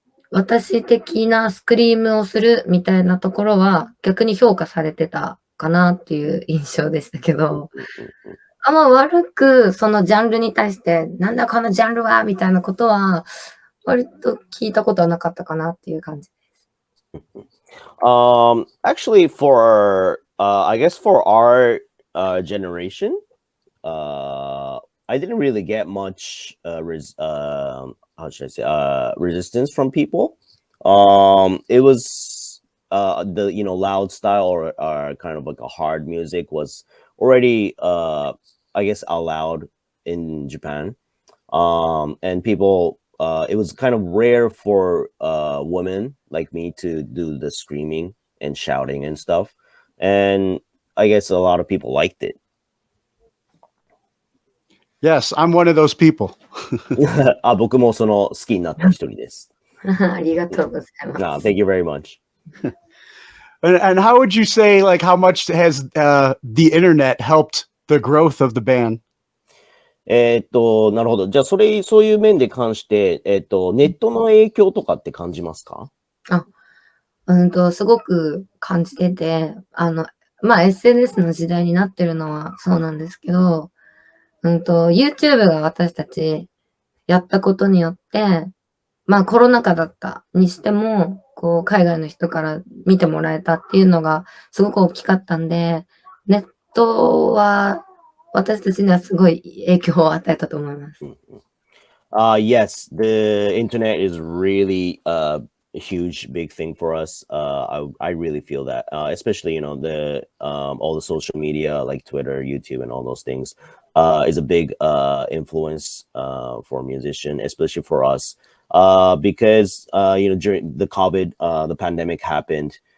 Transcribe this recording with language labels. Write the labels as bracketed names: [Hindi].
[Japanese] 私的なスクリームをするみたいなところは逆に評価されてたかなっていう印象でしたけど、あんま悪くそのジャンルに対してなんだこのジャンルはみたいなことは割と聞いたことはなかったかなっていう感じです。 [English] Actually I guess for our generation, I didn't really get much how should I say, resistance from people. It was the loud style or kind of like a hard music was already I guess allowed in Japan, and people it was kind of rare for women like me to do the screaming and shouting and stuff, and I guess a lot of people liked it. Yes, I'm one of those people. [Japanese] 僕もその好きになった一人です。ありがとうございます。 [English] No, thank you very much. And how would you say, like, how much has the internet helped the growth of the band? [Japanese] なるほど。じゃあ、そういう面で関して、ネットの影響とかって感じますか？すごく感じてて、まあ、SNS の時代になってるのはそうなんですけど、YouTube が私たちやったことによって、まあコロナ禍だったにしても、こう海外の人から見てもらえたっていうのがすごく大きかったんで、ネットは私たちにはすごい影響を与えたと思います。 [English] Yes, the internet is really a huge big thing for us. I really feel that, especially all the social media like Twitter, YouTube, and all those things. Is a big influence for a musician, especially for us, because during the COVID, the pandemic happened.